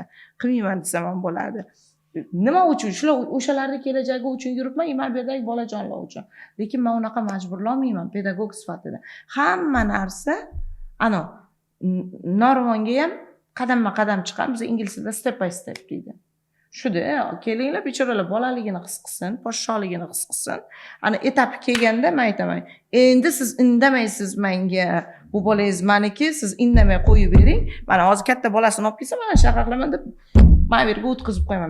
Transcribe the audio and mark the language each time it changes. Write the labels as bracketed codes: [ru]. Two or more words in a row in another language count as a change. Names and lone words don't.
[uz] Qilmayman desam ham bo'ladi. Nima uchun? Shular o'shalarning kelajagi uchun yuribman, men bu yerdagi bolajonlar uchun. Lekin men unaqa majburlamayman pedagog sifatida. Hamma narsa Normonga ham qadamma-qadam chiqamiz. Biz ingliz tilida [en] step by step [uz] deydi. Shuda, kelinglar, bechoralar bolaligini his qilsin, podshohligini his qilsin. Etapi kelganda men aytaman, endi siz indamaysiz menga, bu bolangiz meniki, siz indamay qo'yib bering. Mana hozir katta bolasini olib kelsa, mana shunaqa qilaman deb men bu yerga o'tkazib qo'yaman.